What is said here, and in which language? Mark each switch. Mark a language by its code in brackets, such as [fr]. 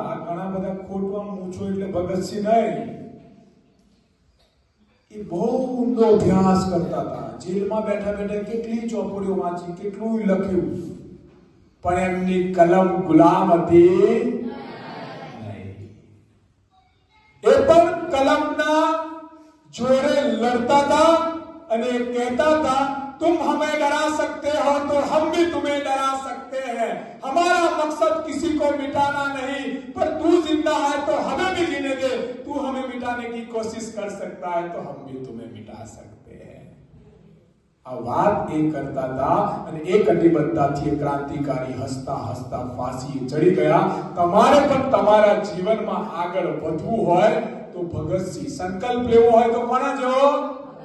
[gu] આ ઘણા બધા ખોટવા મૂછો એટલે ભગતસિંહ નહીં. એ બહુ ઊંડો અભ્યાસ કરતા હતા. જેલમાં બેઠા બેઠા કેટલી ચોપડીઓ વાંચી, કેટલું લખ્યું, પણ એમની કલમ ગુલામ હતી નહીં. એ પણ કલમના જોડે લડતા હતા અને કહેતા હતા, [hi] तुम हमें डरा सकते हो तो हम भी तुम्हें डरा सकते हैं. हमारा मकसद किसी को मिटाना नहीं, पर तू जिंदा है तो हमें भी जीने दे. तू हमें मिटाने की कोशिश कर सकता है तो हम भी तुम्हें मिटा सकते हैं. [gu] આ વાત એ કરતા હતા અને એ કટિબદ્ધતાથી ક્રાંતિકારી હસતા હસતા ફાંસીએ ચડી ગયા. તમારે પણ તમારા જીવનમાં આગળ વધવું હોય તો ભગતસિંહ સંકલ્પ લેવો હોય તો કોના જેવો?